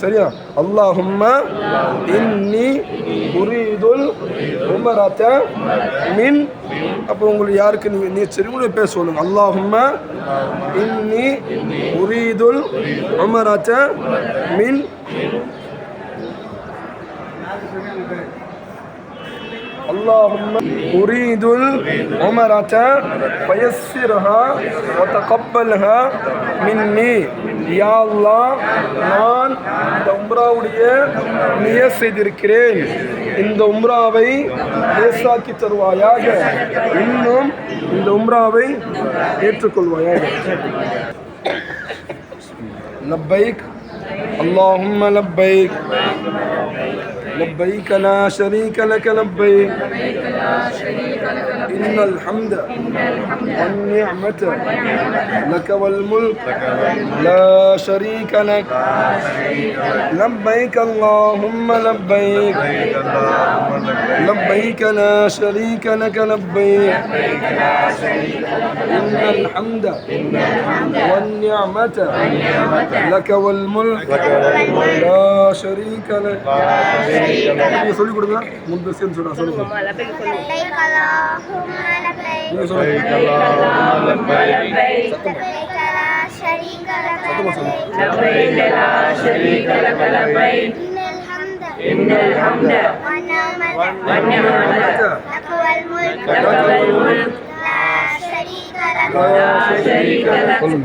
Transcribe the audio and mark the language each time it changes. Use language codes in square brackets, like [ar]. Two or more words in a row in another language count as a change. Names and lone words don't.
[ar] சரியா? اللهم إني أريد العمرة من. [ta] அப்போ உங்களுக்கு யாருக்கு நீங்கள் நியத் செய்கிறீங்க உங்களுடைய பேர் சொல்லுங்கள். [ar] اللهم إني أريد العمرة من اللهم أريد العمرة فيسرها وتقبلها مني. [ta] யா அல்லாஹ், நான் இந்த உம்ராவுடைய நியத் செய்திருக்கிறேன், இந்த உம்ராவை லேசாக்கி தருவாயாக, இன்னும் இந்த உம்ராவை ஏற்றுக்கொள்வாயாக. [ar] லப்பைக் اللهم لبيك لبيك لا شريك لك لبيك إن الحمد والنعمة لك والملك لا شريك لك لبيك اللهم لبيك لبيك لا شريك لك لبيك إن الحمد والنعمة لك والملك لا شريك لك. [ta] நீங்க சொல்லி கொடுங்க. முன்பு சேர்ந்து சொல்லுங்க. [ar] لبيك اللهم لبيك [ta] நீங்க சொல்லுங்க. [ar] لبيك لا شريك لك لبيك لا شريك لك لبيك إن الحمد والنعمة لك والملك لا شريك لك.